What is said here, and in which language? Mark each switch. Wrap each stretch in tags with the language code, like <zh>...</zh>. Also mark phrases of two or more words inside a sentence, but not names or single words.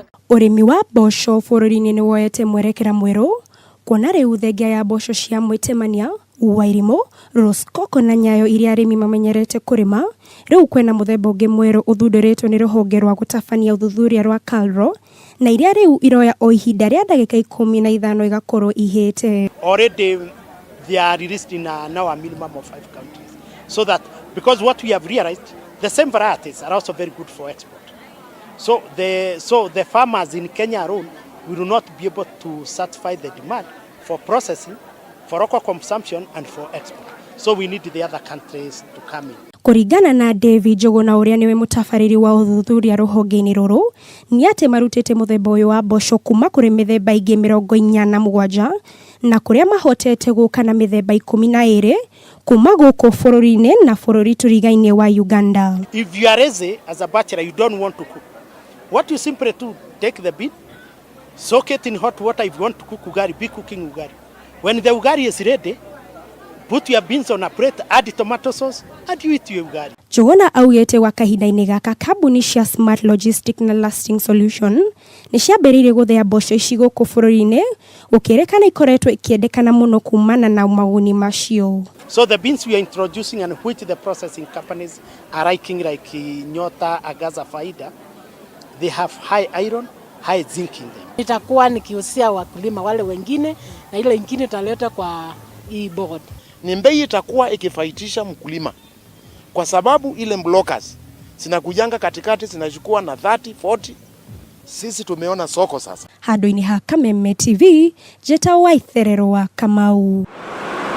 <ki>Urimi wa mboco bũrũri-inĩ nĩ woete mwerekera mwerũ kuona rĩu thengia ya mboco cia Mwĩtemania, Wairimũ, Rosecoco na Nyayo iria arĩmi mamenyerete kũrĩma rĩu kwena mũthemba ũngĩ mwerũ ũthundũrĩtwo nĩ rũhonge rwa gũtabania ũthuthuria rwa KALRO na iria rĩu iroya o ihinda rĩa ndagĩka 15 igakorwo ihĩte.</ki> <en>Already they are released in now a minimum of 5 countries. So that, because what we have realized, the same varieties are also very good for export. So the farmers in Kenya alone will not be able to satisfy the demand for processing, for local consumption and for export. So we need the other countries to come in.</en> <ki>Kũringana na David Njũgũna ũrĩa nĩwe mũtabarĩri wa ũthuthuria rũhonge-inĩ rũrũ, nĩ atĩ marutĩte mũthemba ũyũ wa mboco kuma kũrĩ mĩthemba ingĩ 47 na kũrĩa mahotete gũka na mĩthemba 12 kuma gũkũ bũrũri-inĩ na bũrũri tũrigainie wa Uganda.</ki> <en>If you are lazy as a bachelor, you don't want to cook. What you simply do, take the bean, soak it in hot water. If you want to cook ugari, be cooking ugari. When the ugari is ready, put your beans on a plate, add tomato sauce, and you eat your ugari.</en> <ki>Njũgũna augĩte gwa kahinda-inĩ gaka kambuni cia Smart Logistic na Lasting Solution nĩ ciambĩrĩirie gũthĩa mboco ici gũkũ bũrũri-inĩ gũkĩrĩkana ikoretwo ikĩendekana mũno kumana na maguni macio.</ki> <en>So the beans we are introducing and which the processing companies are liking like Nyota, Agaza, Faida, they have high iron, high zinc in them.</en> <sw>Itakuwa nikiusia wakulima wale wengine na ile ingine italeta kwa hii board. Ni bei itakuwa ikifaitisha mkulima kwa sababu ile blockers zinakujanga katikati zinachukua na 30 40. Sisi tumeona soko sasa.</sw> <ki>Handũ-inĩ ha Kameme TV, Jeta Waitherero wa Kamau.</ki>